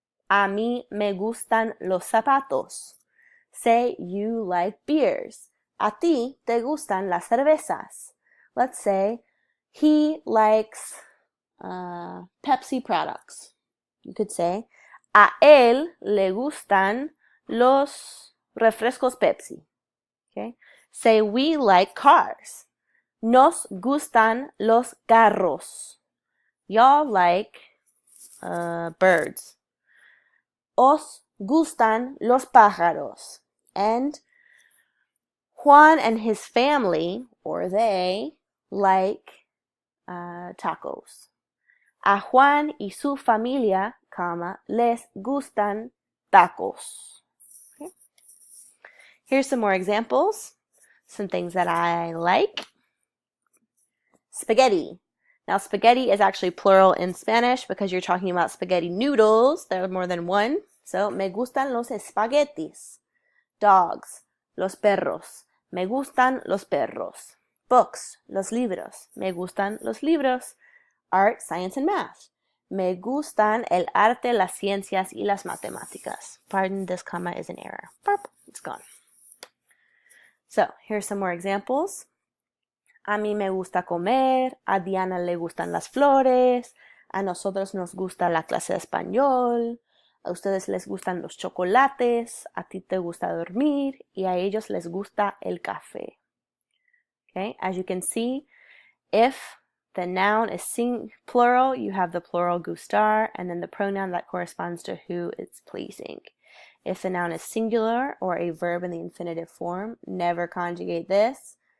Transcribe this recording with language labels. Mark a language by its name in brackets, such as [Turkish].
[Spanish] A mí me gustan los zapatos. [English] Say, you like beers. [Spanish] A ti te gustan las cervezas. [English] Let's say, he likes Pepsi products. You could say, [Spanish] a él le gustan los refrescos Pepsi. Okay? [English] Say, we like cars. [Spanish] Nos gustan los carros. [English] Y'all like birds. [Spanish] Os gustan los pájaros. [English] And Juan and his family, or they, like tacos. [Spanish] A Juan y su familia, les gustan tacos. Okay. [English] Here's some more examples. Some things that I like. Spaghetti. Now, spaghetti is actually plural in Spanish because you're talking about spaghetti noodles. There are more than one. [Spanish] So, me gustan los espaguetis. Dogs, los perros. Me gustan los perros. Books, los libros. Me gustan los libros. [English] Art, science, and math. [Spanish] Me gustan el arte, las ciencias, y las matemáticas. [English] Pardon, this comma is an error. Burp, it's gone. So, here's some more examples. [Spanish] A mí me gusta comer, a Diana le gustan las flores, a nosotros nos gusta la clase de español, a ustedes les gustan los chocolates, a ti te gusta dormir, y a ellos les gusta el café. [English] Okay, as you can see, if the noun is plural, you have the plural gustar, and then the pronoun that corresponds to who it's pleasing. If the noun is singular or a verb in the infinitive form, never conjugate this.